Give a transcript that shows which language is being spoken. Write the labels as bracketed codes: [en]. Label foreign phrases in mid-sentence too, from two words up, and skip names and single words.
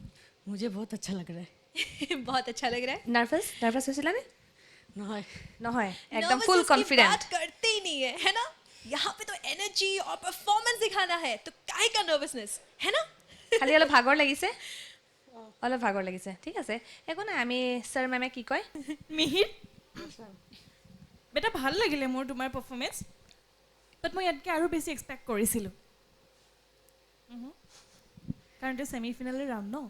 [hi] मुझे बहुत अच्छा लग रहा है बहुत अच्छा लग रहा है [as] নাৰ্ভাছ হৈছিলানে নহয় নহয় একদম Nervous ফুল [hi] उसकी [as] কনফিডেন্ট [hi] बात करते ही नहीं है ना यहाँ पे तो एनर्जी और परफॉर्मेंस दिखाना है तो काहे का नर्वसनेस है ना [as] খালি অলপ ভাগৰ লাগিছে অলপ ভাগৰ লাগিছে ঠিক আছে একো নাই আমি ছাৰ মেমে কি কয় মিহিৰ বেটা ভাল লাগিলে মোৰ তোমাৰ পাৰফৰ্মেঞ্চ বাট মই ইয়াতকৈ আৰু বেছি এক্সপেক্ট কৰিছিলোঁ কাৰণ এইটো [en] semi final round [as] ন